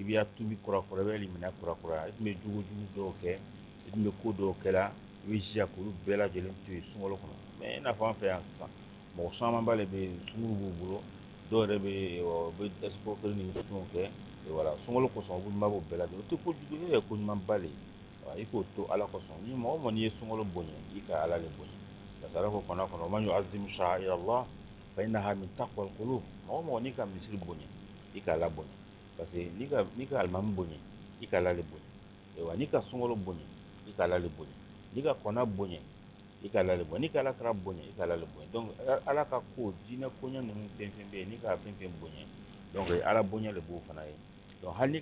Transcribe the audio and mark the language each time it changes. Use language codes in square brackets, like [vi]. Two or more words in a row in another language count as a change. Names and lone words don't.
[bm] b'i tubi kurakura i bɛ limaniya kurakuraya i tun bɛ jogo jugu dɔw kɛ i tun bɛ ko dɔw kɛra i bɛ jija k'olu bɛɛ lajɛlen to yen sunkalo kɔnɔ mais i n'a fɔ an fɛ yan sisan mɔgɔ caman ba de bɛ yen sunkuru b'u bolo dɔw yɛrɛ bɛ escroquerie ni fɛnw kɛ voilà sunkalo kosɔn u b'o bɛɛ lajɛlen o tɛ kojugu ye o ye koɲumanba de ye i k'o to ala kosɔn ni mɔgɔ mɔgɔ n'i ye sunkalo bonya i ka ala de bonya [fr] parce que [bm] ala ko kɔnɔ kɔnɔ [ar] من يعظم شعائر الله فإنها من تقوى القلوب [bm] mɔgɔ mɔgɔ n'i ka misiri bonya i ka ala bonya [fr] parce que [bm] n'i ka alimami bonya i ka ala de bonya wa n'i ka sunkalo bonya i ka ala de bonya n'i ka kɔnɔ bonya i ka ala de bonya n'i ka alakira bonya i ka ala de bonya donc ala ka ko diinɛ koɲɛ ninnu fɛn fɛn bɛ yen n'i ka fɛn fɛn bonya donc ala bonya de b'o fana ye donc hali n'i